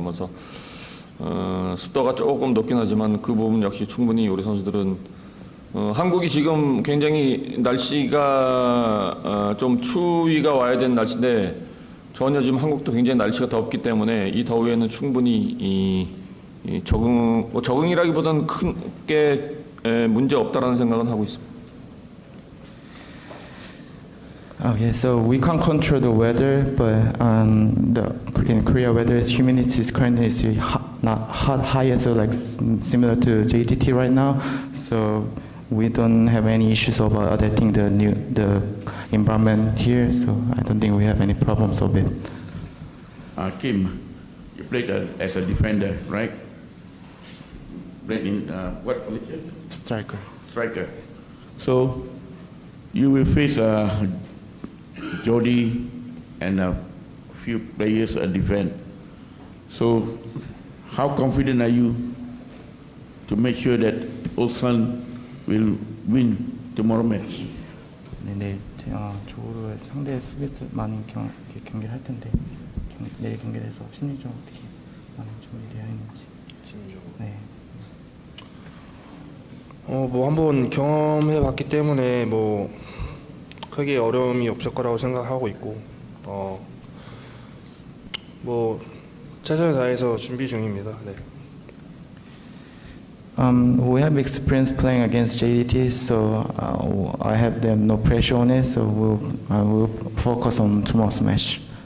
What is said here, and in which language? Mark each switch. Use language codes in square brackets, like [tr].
[ko] 그래서 습도가 조금 높긴 하지만 그 부분 역시 충분히 우리 선수들은 한국이 지금 굉장히 날씨가 좀 추위가 와야 되는 날씨인데 전혀 지금 한국도 굉장히 날씨가 덥기 때문에 이 더위에는 충분히 적응이라기보다는 크게 문제 없다라는 생각은 하고 있습니다. [en] Okay, so we can't control the weather, but in Korea, weather is humidity is currently not high, so like similar to JDT right now. So we don't have any issues of adapting the environment here. So I don't think we have any problems of it. Kim, you played as a defender, right? Played in what position? Striker. Striker. So you will face Jody and a few players at defense. So how confident are you to make sure that Ulsan will win tomorrow match? [ko] 네, 내일 조우르의 상대 수비수 많은 경기를 할 텐데 내일 경기에 대해서 심리적으로 어떻게 많은 준비되어 있는지. 네. 뭐 한번 경험해봤기 때문에 뭐 크게 어려움이 없을 거라고 생각하고 있고 뭐 최선을 다해서 준비 중입니다. 네. [en] We have experience playing against JDT, so I have them no pressure on it. So we'll focus on tomorrow's match.